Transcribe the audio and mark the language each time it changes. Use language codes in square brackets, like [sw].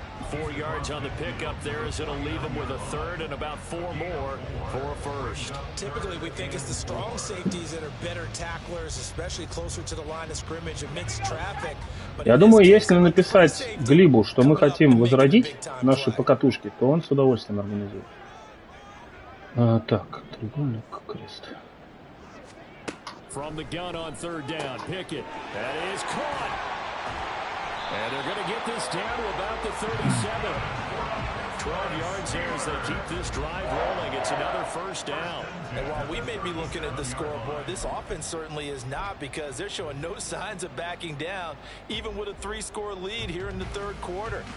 [en] 4 yards on the pickup there as it'll leave him with a third and about 4 more for a first. Typically we think it's the strong safeties that are better tacklers, especially closer to the line of scrimmage amidst traffic. [ru] Я думаю, если написать Глибу, что мы хотим возродить наши покатушки, то он с удовольствием организует. Так, треугольник, крест. [en] From the gun on third down, Pickett. That is caught. And they're going to get this down to about the 37. 12 yards there as they keep this drive rolling. It's another first down. And while we may be looking at the scoreboard, this offense certainly is not, because they're showing no signs of backing down, even with a 3-score lead here in the third quarter.